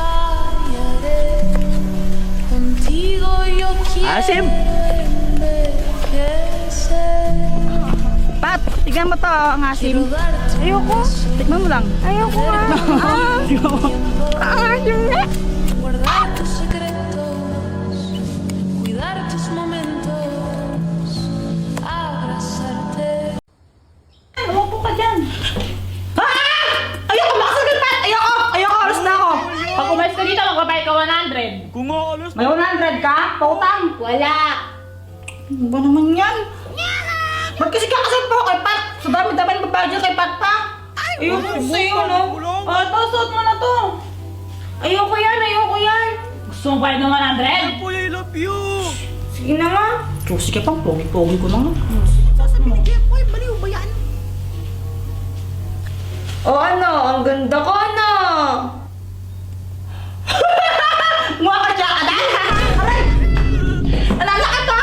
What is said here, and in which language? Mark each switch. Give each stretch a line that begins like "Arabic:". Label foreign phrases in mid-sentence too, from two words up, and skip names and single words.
Spanish: Contigo yo quiero
Filipino: Asim!
Spanish: envejecer.
Filipino: Pat, tignan mo to, ang asim.
Spanish: Quiero darte
Filipino: Ayoko. Tikman mo lang. Ayoko nga. Asim na.
Spanish: guardar tus secretos, cuidar tus momentos, abrazarte.
Filipino: Umupo ka dyan. Ayoko, makasagad, Pat! Ayoko! Ayoko, oras na ako. Pag umalis ka dito, magbabayad ka 100. Kung aalis May 100 ka? Pautang? Wala. Ano ba naman yan? Ba't kasi kakasal po kay Pat? Sa dami-dami ng babae dyan kay Pat pa. Ayun sa'yo, no? Ito, suot mo na to. Ayoko yan. Gusto mo bayad ng 100?
English: Boy, I love you!
Filipino: Sige na nga. Sige pang pogi-pogi ko na nga. Sasabi ni Jeffoy, baliw ba yan? O ano, ang ganda ko, ano? Mukha ka siya ka dahil. Aray! Nalalakad ka!